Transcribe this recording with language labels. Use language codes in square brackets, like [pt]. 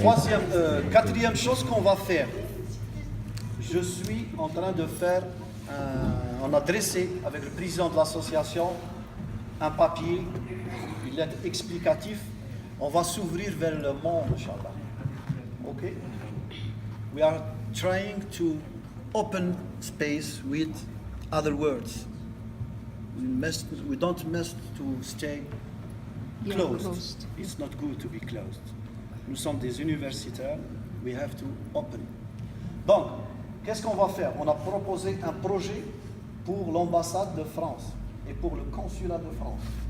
[fr] troisième, quatrième chose qu'on va faire. Je suis en train de faire, on a dressé avec le président de l'association un papier, une lettre explicatif. On va s'ouvrir vers le monde, Inch'Allah. Ok? [en] We are trying to open space with other words. We don't must to stay Yeah, closed. closed. It's not good to be closed. [fr] Nous sommes des universitaires, [en] we have to open. [fr] Donc, qu'est-ce qu'on va faire? On a proposé un projet pour l'ambassade de France et pour le consulat de France.